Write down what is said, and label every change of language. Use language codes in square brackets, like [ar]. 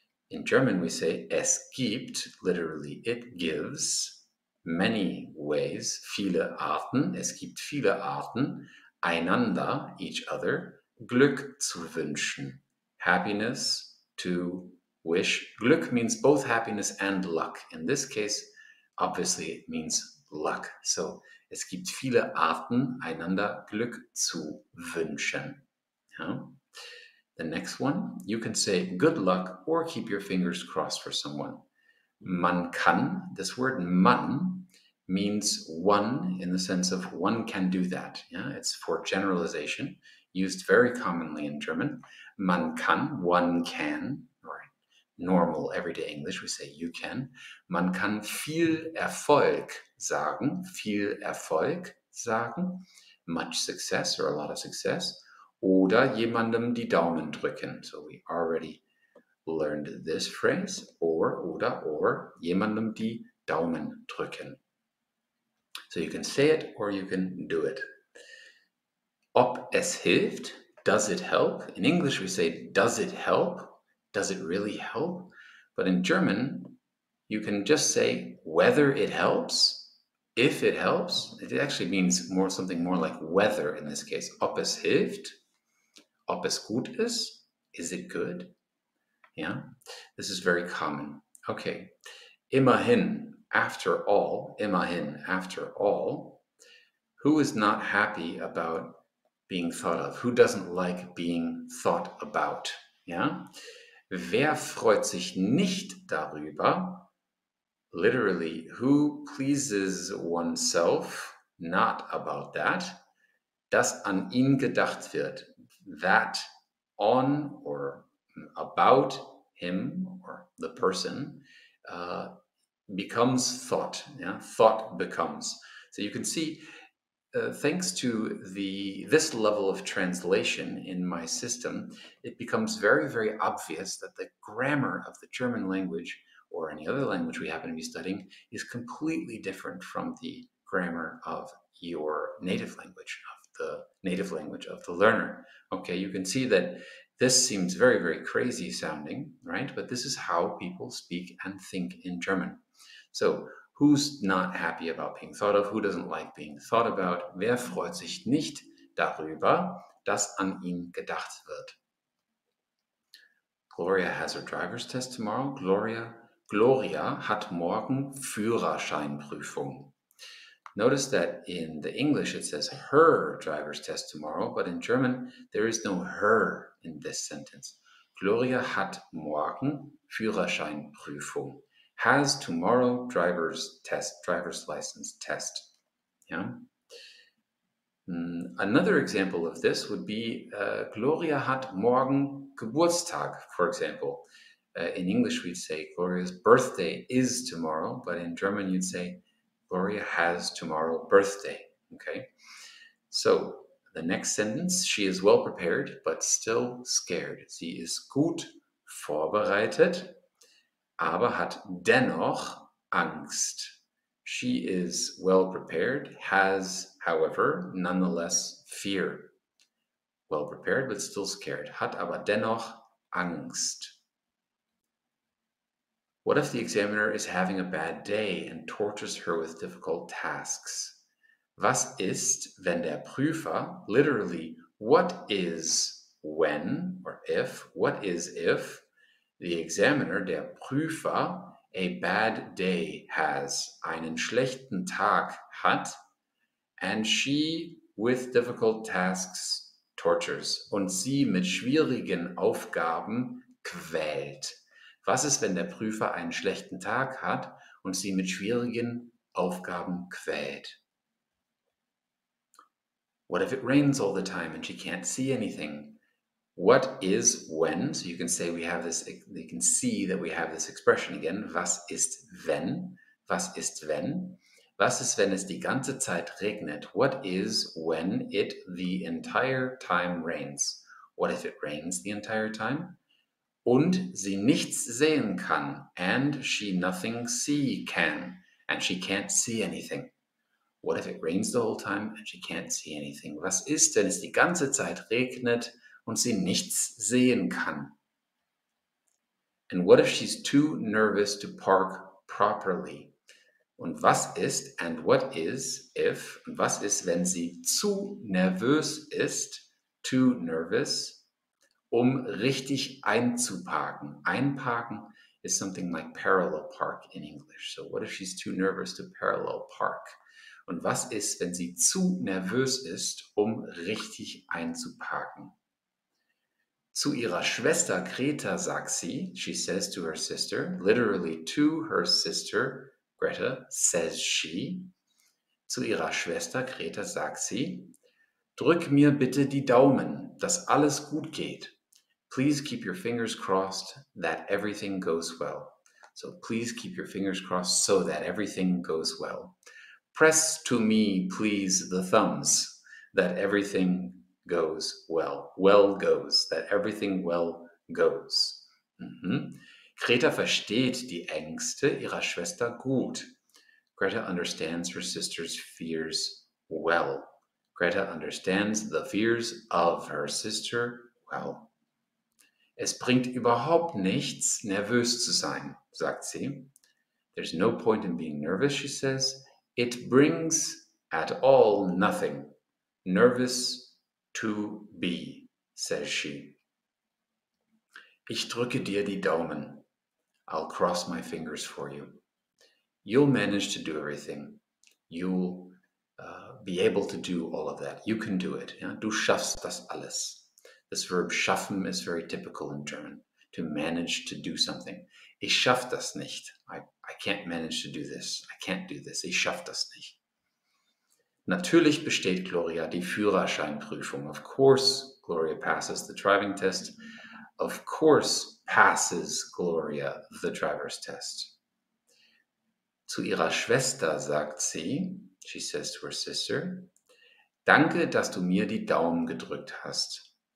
[en] In German, we say [de] es gibt, [en] literally it gives, many ways, [de] viele Arten, es gibt viele Arten, einander, [en] each other, [de] Glück zu wünschen, [en] happiness to wish. Glück means both happiness and luck. In this case, obviously it means luck. [de] So, es gibt viele Arten, einander Glück zu wünschen. [en] Yeah. The next one, you can say good luck or keep your fingers crossed for someone. [de] Man kann, [en] this word man means one in the sense of one can do that. Yeah, it's for generalization, used very commonly in German. [de] Man kann, [en] one can, or normal everyday English, we say you can. [de] Man kann viel Erfolg sagen, [en] much success or a lot of success. [de] Oder jemandem die Daumen drücken. [en] So we already learned this phrase. [de] Or jemandem die Daumen drücken. [en] So you can say it or you can do it. [de] Ob es hilft, [en] does it help? In English we say, does it help? Does it really help? But in German, you can just say whether it helps If it helps, it actually means something more like whether in this case. [de] Ob es hilft, ob es gut ist, [en] is it good? Yeah, this is very common. Okay, immerhin, after all, immerhin, after all. Who is not happy about being thought of? Who doesn't like being thought about? Yeah? [de] Wer freut sich nicht darüber? [en] Literally, who pleases oneself not about that, [de] dass an ihn gedacht wird. [en] That on or about him or the person becomes thought. Yeah? Thought becomes. So you can see, thanks to this level of translation in my system, it becomes very, very obvious that the grammar of the German language or any other language we happen to be studying is completely different from the grammar of your native language, of the learner. Okay, you can see that this seems very, very crazy sounding, right? But this is how people speak and think in German. So, who's not happy about being thought of? Who doesn't like being thought about? [de] Wer freut sich nicht darüber, dass an ihn gedacht wird? [en] Gloria has her driver's test tomorrow. [de] Gloria hat morgen Führerscheinprüfung. [en] Notice that in the English it says her driver's test tomorrow, but in German there is no her in this sentence. [de] Gloria hat morgen Führerscheinprüfung. [en] Has tomorrow driver's license test. Yeah. Another example of this would be [de] Gloria hat morgen Geburtstag, [en] for example. In English we'd say Gloria's birthday is tomorrow, but in German you'd say Gloria has tomorrow birthday. Okay. So the next sentence, she is well prepared, but still scared. [de] Sie ist gut vorbereitet, aber hat dennoch Angst. [en] She is well prepared, has, however, nonetheless fear. Well prepared, but still scared. [de] Hat aber dennoch Angst. [en] What if the examiner is having a bad day and tortures her with difficult tasks? [de] Was ist, wenn der Prüfer, [en] literally, what is when, or if, what is if, the examiner, [de] der Prüfer, [en] a bad day has, [de] einen schlechten Tag hat, [en] and she, with difficult tasks, tortures, [de] und sie mit schwierigen Aufgaben quält. Was ist, wenn der Prüfer einen schlechten Tag hat und sie mit schwierigen Aufgaben quält? [en] What if it rains all the time and she can't see anything? What is when? So you can say we have this, you can see that we have this expression again. [de] Was ist wenn? Was ist wenn? Was ist, wenn es die ganze Zeit regnet? [en] What is when it the entire time rains? What if it rains the entire time? [de] Und sie nichts sehen kann. [en] And she nothing see can. And she can't see anything. What if it rains the whole time and she can't see anything? [de] Was ist, wenn es die ganze Zeit regnet und sie nichts sehen kann? [en] And what if she's too nervous to park properly? [de] Und was ist, [en] and what is, if, [de] und was ist, wenn sie zu nervös ist, [en] too nervous, [de] richtig einzuparken? [en] Einparken is something like parallel park in English. So what if she's too nervous to parallel park? [de] Und was ist, wenn sie zu nervös ist, richtig einzuparken? Zu ihrer Schwester Greta sagt sie, [en] she says to her sister, literally to her sister, Greta, says she. [de] Zu ihrer Schwester Greta sagt sie, drück mir bitte die Daumen, dass alles gut geht. [en] Please keep your fingers crossed that everything goes well. So please keep your fingers crossed so that everything goes well. Press to me, please, the thumbs, that everything goes well. Well goes, that everything well goes. [de] Greta versteht die Ängste ihrer Schwester gut. [en] Greta understands her sister's fears well. Greta understands the fears of her sister well. [de] Es bringt überhaupt nichts, nervös zu sein, sagt sie. [en] There's no point in being nervous, she says. It brings at all nothing. Nervous to be, says she. [de] Ich drücke dir die Daumen. [en] I'll cross my fingers for you. You'll manage to do everything. You'll be able to do all of that. You can do it. [de] Ja? Du schaffst das alles. [en] This verb schaffen is very typical in German. To manage to do something. [de] Ich schaff das nicht. [en] I can't manage to do this. I can't do this. Ich schaff das nicht. [de] Natürlich besteht Gloria die Führerscheinprüfung. [en] Of course, Gloria passes the driving test. Of course, passes Gloria the driver's test. [de] Zu ihrer Schwester sagt sie, [en] she says to her sister, [de] danke, dass du mir die Daumen gedrückt hast.